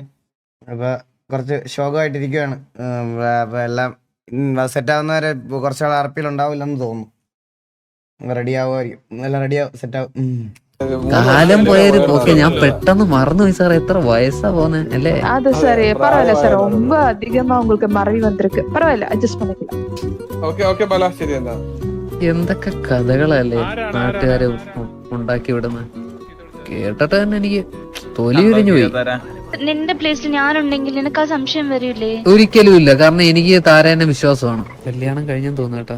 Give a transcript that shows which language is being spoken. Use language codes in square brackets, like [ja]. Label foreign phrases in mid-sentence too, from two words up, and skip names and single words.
[ml] അപ്പൊ കുറച്ച് ഷോക്കായിട്ടിരിക്കുകയാണ്. അപ്പൊ എല്ലാം സെറ്റ് ആവുന്നവരെ കുറച്ചാൾ RP ഉണ്ടാവില്ലെന്ന് തോന്നുന്നു. റെഡി ആവുമായിരിക്കും. എല്ലാം റെഡിയാവും, സെറ്റ് ആവും. കാലം പോയൊരു പോക്കെ ഞാൻ പെട്ടെന്ന് മറന്നുപോയി സാർ. എത്ര വയസ്സാ പോന്നെ അല്ലേ? [ta] அது சரி பரவாயில்ல சார், ரொம்ப அதிகமா உங்களுக்கு மறவி வந்திருக்கு. பரவாயில்ல, அட்ஜஸ்ட் பண்ணிக்கலாம். [ml] ഓക്കെ ബാല, ശരി. എന്താ എന്തൊക്കെ കഥകളല്ലേ നാട്ടുകാരെ ഉണ്ടാക്കി വിടുന്നത്. കേട്ടിട്ട് തന്നെ എനിക്ക് തൊലി ഉരിഞ്ഞു പോയി. നിന്റെ പ്ലേസിൽ ഞാനുണ്ടെങ്കിൽ നിനക്ക് ആ സംശയം വരില്ലേ? ഒരിക്കലും ഇല്ല, കാരണം എനിക്ക് താരേനെ വിശ്വാസമാണ്. കല്യാണം കഴിഞ്ഞെന്ന് തോന്നുന്നു കേട്ടോ.